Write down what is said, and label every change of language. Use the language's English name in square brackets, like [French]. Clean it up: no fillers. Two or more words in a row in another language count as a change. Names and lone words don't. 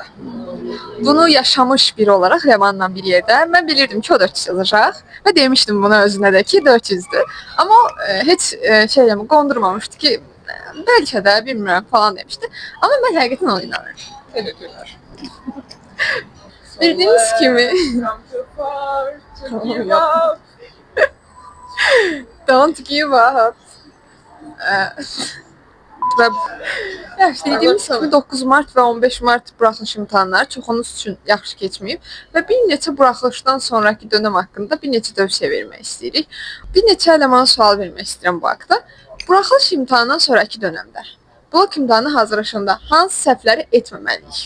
[Azerbaijani] Bunu yaşamış biri olaraq Ləmanla bir yerdə mən bilirdim ki, o 400 yazacaq və demişdim buna özünə də ki, 400-dür. Amma heç qondurmamışdı ki, bəlkə də bilmirəm falan demişdi. Amma mən həqiqətən ona inanırdım. [Turkish] Teşekkürler. [Azerbaijani] Bildiyiniz kimi [English] Don't give up. [Azerbaijani] Və dediyimiz kimi 9 mart və 15 mart buraxılış imtahanları çoxunuz üçün yaxşı keçməyib və bir neçə buraxılışdan sonraki dönəm haqqında bir neçə tövsiyə vermək istəyirik. Bir neçə elemana sual vermək istəyirəm bu haqda. Buraxılış imtahanından sonraki dönəmdə blok imtahanı hazırlaşanda hansı səhvləri etməməliyik?